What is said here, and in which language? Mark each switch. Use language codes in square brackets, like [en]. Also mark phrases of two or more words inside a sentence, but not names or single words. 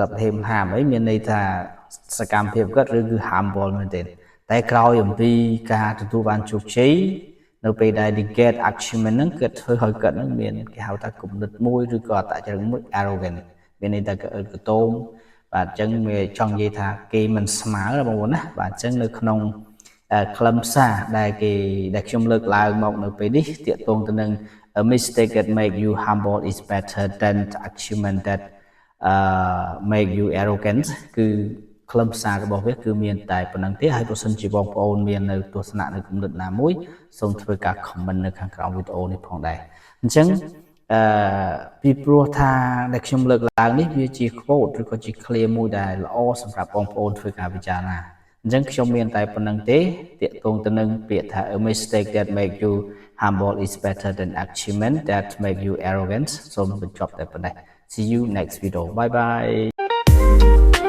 [km] ប់ហេមហាមអីមានន័យថាសកម្មភាពគាត់ឬគឺ humble មែនទេតែក្រោយអំពីការទទួលបានជោគជ័យនៅពេលដែល [en] get achievement [km] ហ្នឹងគាត់ធ្វើឲ្យគាត់ហ្នឹងមានគេហៅថាគំនិតមួយឬក៏អត្តចរិតមួយ arrogant មានន័យថាកអើតកតូមបាទអញ្ចឹងវាចង់និយាយថាគេមិនស្មើបងប្អូនណាបាទអញ្ចឹងនៅក្នុងខ្លឹមសារដែលខ្ញុំលើកឡើងមកនៅពេលនេះទាក់ទងទៅនឹង [en] a mistake that make you humble is better than the achievement that make you arrogant [km] គឺខ្លឹមសាររបស់វាគឺមានតែប៉ុណ្្នឹងទេហើយបើសិនជាបងប្អូនមាននៅទស្សនៈនៅគំ និតណាមួយសូមធ្វើការ comment នៅខាងក្រោមវីដេអូនេះផងដែរអញ្ចឹងពីព្រោះថាដែលខ្ញុំលើកឡើងនេះវាជា quote ឬក៏ជា clear មួយដែលល្អសម្រាប់បងប្អូនធ្វើការពិចារណាអញ្ចឹងខ្ញុំមានតែប៉ុណ្្នឹងទេទាក់ទងទៅនឹងពាក្យថា [en] a mistake that make you humble is better than achievement that make you arrogant [km] សូមបញ្ចប់តែប៉ុណ្ណេះ [en] see you next video bye bye